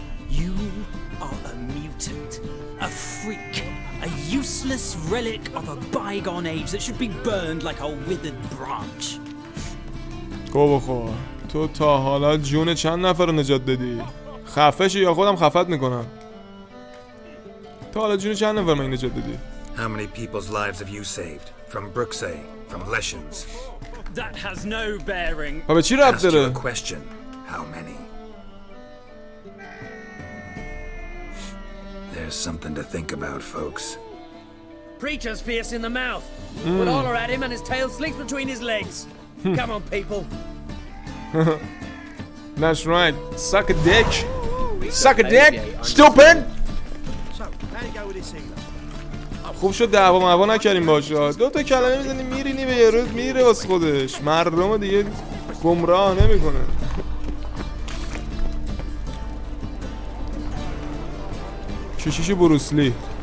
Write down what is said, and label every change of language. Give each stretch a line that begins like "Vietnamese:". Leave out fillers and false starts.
English: You are a mutant, a freak, a useless relic of a bygone age that should be burned like a withered branch.
Persian: گو بخور. تو تا حالا جون چند نفر رو نجات دادی؟ خفه شو یا خودم خفت میکنم. تا حالا جون چند نفر من نجات دادی؟
English: How many people's lives have you saved? From Brooksay, from Leshens? That has no bearing.
Persian: به چی ربط داره؟
English: Asked you a question. How many? There's something to think about, folks. Preacher's fierce in the mouth. We'll holler at him and his tail slinks between his legs. Come on, people. That's right. Suck a dick. Suck a dick. Stupid. So, how'd it go with this healer?
Persian: خوب شد دعوا معوا نکردیم باشه. دو تا کلمه میزنی میرینی به یه روز میره واسه خودش. مردم دیگه گمراه نمیکنه. کشیش بروسلی.